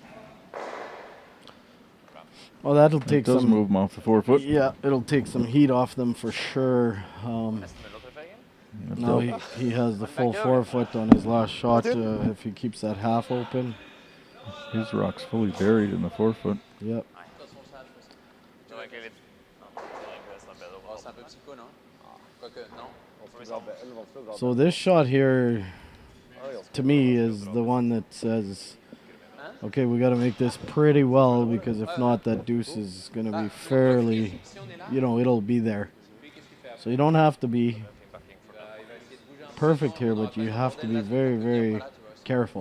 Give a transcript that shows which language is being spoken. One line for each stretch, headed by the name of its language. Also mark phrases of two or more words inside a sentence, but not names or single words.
English: Well, that'll It take does some. move him off the forefoot. Yeah, it'll take some heat off them for sure. Now he has the full forefoot on his last shot. If he keeps that half open. His rock's fully buried in the forefoot. Yep.
Norwegian: Det var egentlig litt... Ja, det er egentlig nesten bedre å
French: C'est un peu psycho, non? Quoique, non.
English: So this shot here, to me, is the one that says, okay, we got to make this pretty well, because if not, that deuce is going to be fairly, it'll be there. So you don't have to be perfect here, but you have to be very, very careful.